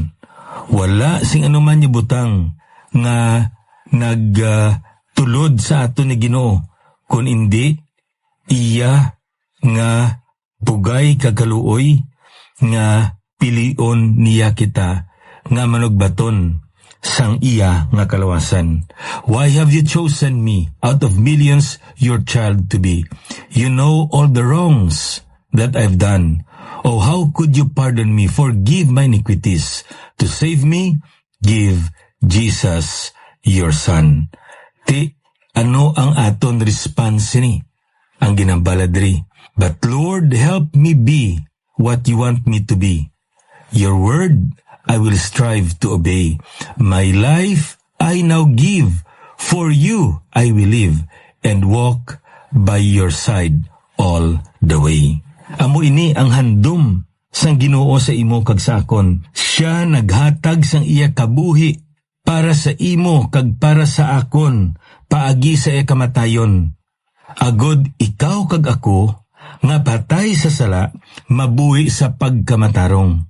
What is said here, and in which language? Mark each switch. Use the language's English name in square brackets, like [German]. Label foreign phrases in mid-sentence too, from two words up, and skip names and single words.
[Hiligaynon] Wala sing anuman niya butang nga nagtulod sa ato ni Ginoo. Kung hindi, iya nga bugay kag kaluoy nga pilion niya kita nga manugbaton sang iya nga kalawasan. [English] "Why have you chosen me out of millions your child to be? You know all the wrongs that I've done. Oh, how could you pardon me? Forgive my iniquities. To save me, give Jesus your son." [Hiligaynon] Ti, ano ang aton response ni? Ang ginabaladri, [English] "But Lord, help me be what you want me to be. Your word I will strive to obey. My life I now give. For you I will live and walk by your side all the way." [Hiligaynon] Amo ini ang handom sang Ginoo sa imo kag sa akon. Siya naghatag sang iya kabuhi para sa imo kag para sa akon, paagi sa iya kamatayon. Agod ikaw kag ako nga patay sa sala, mabuhi sa pagkamatarong.